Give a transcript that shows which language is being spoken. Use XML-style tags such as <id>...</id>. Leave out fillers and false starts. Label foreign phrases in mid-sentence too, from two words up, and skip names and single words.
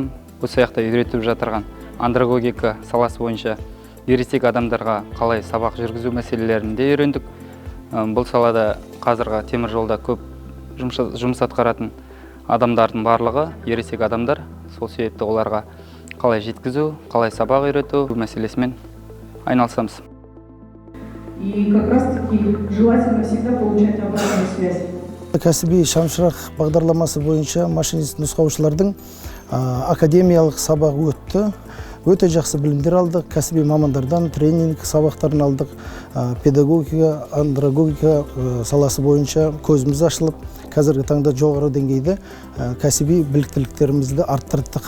<kk>Осы аяқта үйретіп жатырған андрогогика саласы бойынша ересек адамдарға қалай сабақ жүргізу мәселелерін де үйрендік. Бұл салада қазіргі темір жолда көп жұмыс атқаратын адамдардың барлығы ересек адамдар. Сол себепті оларға қалай жеткізу, қалай сабақ үйрету мәселесімен айналысамыз.</kk> <ru>И как раз таки желательно всегда получать обратную связь.</ru> <kk>Кәсіби шамшырақ бағдарламасы бойынша машинист нұсқаушылардың академиялық сабақ өтті. Өте жақсы білімдер алдық, кәсіби мамандардан тренинг сабақтарын алдық. Педагогика, андрогогика саласы бойынша көзіміз ашылып, қазіргі таңда жоғары деңгейде кәсіби біліктіліктерімізді арттырдық.</kk>